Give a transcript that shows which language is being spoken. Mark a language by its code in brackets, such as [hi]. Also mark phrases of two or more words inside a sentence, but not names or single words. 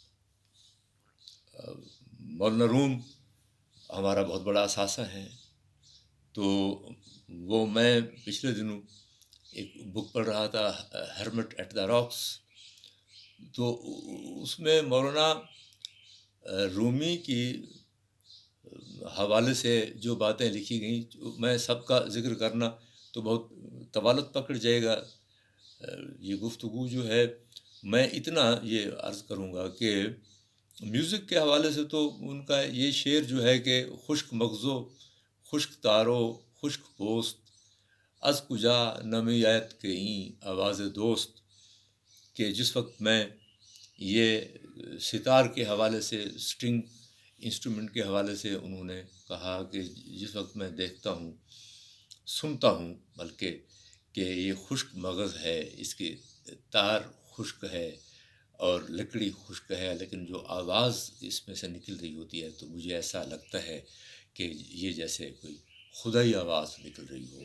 [ur] مولانا روم ہمارا بہت بڑا اثاثہ ہے، تو وہ میں پچھلے دنوں ایک بک پڑھ رہا تھا، ہرمٹ ایٹ دا راکس، تو اس میں مولانا رومی کی حوالے سے جو باتیں لکھی گئیں، میں سب کا ذکر کرنا تو بہت طوالت پکڑ جائے گا یہ گفتگو جو ہے۔ میں اتنا یہ عرض کروں گا کہ میوزک کے حوالے سے تو ان کا یہ شعر جو ہے کہ [fa] خشک مغزو، خشک تارو، خشک پوست، از کجا نمی آیت کے این آواز دوست، [ur] کہ جس وقت میں یہ ستار کے حوالے سے، [en] string instrument [ur] کے حوالے سے انہوں نے کہا کہ جس وقت میں دیکھتا ہوں، سنتا ہوں بلکہ، کہ یہ خشک مغز ہے، اس کے تار خشک ہے اور لکڑی خشک ہے، لیکن جو آواز اس میں سے نکل رہی ہوتی ہے تو مجھے ایسا لگتا ہے کہ یہ جیسے کوئی خدائی آواز نکل رہی ہو۔